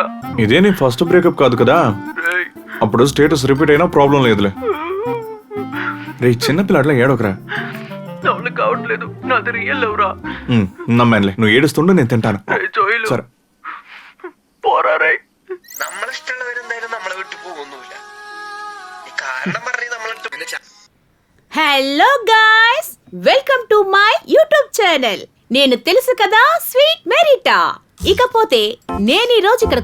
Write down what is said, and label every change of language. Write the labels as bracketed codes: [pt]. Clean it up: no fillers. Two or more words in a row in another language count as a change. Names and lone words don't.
[te] ఇదే నీ ఫస్ట్ బ్రేకప్ కాదు కదా, రేయ్, అప్పుడు [en] status repeat [te] అయినా ప్రాబ్లం లేదులే. రే, చిన్నపిల్లట్లా ఏడోకరా. నాకు కావట్లేదు. నాది [en] real love [te] రా. నమ్మానులే, నువ్వు ఏడుస్తుండే నేను తింటాను. రే జోయిలు, సరే పోరా రే. [ml] നമ്മളിഷ്ടമുള്ളവരെന്തായാലും നമ്മളെ വിട്ടു പോകുന്നില്ല. കാരണം പറഞ്ഞ് നമ്മളെടുത്ത് [en] hello guys, welcome to my YouTube channel. [te] నేను తెలుసు కదా, స్వీట్ మెరిటా. ఇకపోతే నేను ఈ రోజు ఇక్కడ